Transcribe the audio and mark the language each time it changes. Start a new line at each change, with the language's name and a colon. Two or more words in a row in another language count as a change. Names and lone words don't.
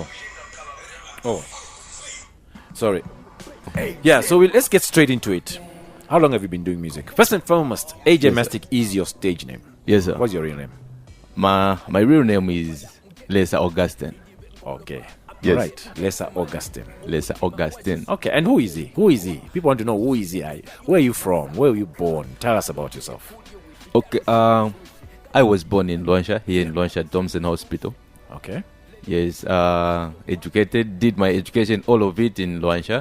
English: Oh, sorry. Yeah, so let's get straight into it. How long have you been doing music? First and foremost, AJ Yes, Mastic is your stage name. Yes, sir. What's your real name? My real name is Lesa Augustine. Okay. Yes. Right. Lesa Augustine. Lesa Augustine. Okay, and who is he? People want to know who is he. Where are you from? Where were you born? Tell us about yourself. Okay, I was born in Luansha, here in Luansha Thompson Hospital. Okay. Yes, educated, did my education, all of it in Luansha.